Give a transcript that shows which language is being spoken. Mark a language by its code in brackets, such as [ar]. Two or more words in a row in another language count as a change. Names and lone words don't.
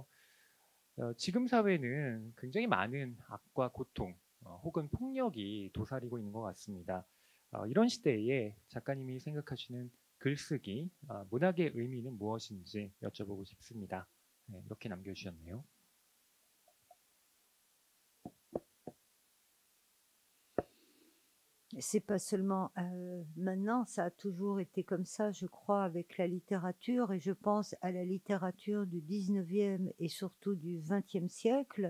[ko] 지금 사회는 굉장히 많은 악과 고통 혹은 폭력이 도사리고 있는 것 같습니다. 이런 시대에 작가님이 생각하시는 글쓰기, 문학의 의미는 무엇인지 여쭤보고 싶습니다. 이렇게 남겨주셨네요. [fr] C'est pas seulement maintenant, ça a toujours été comme ça, je crois, avec la littérature, et je pense à la littérature du 19e et surtout du 20e siècle.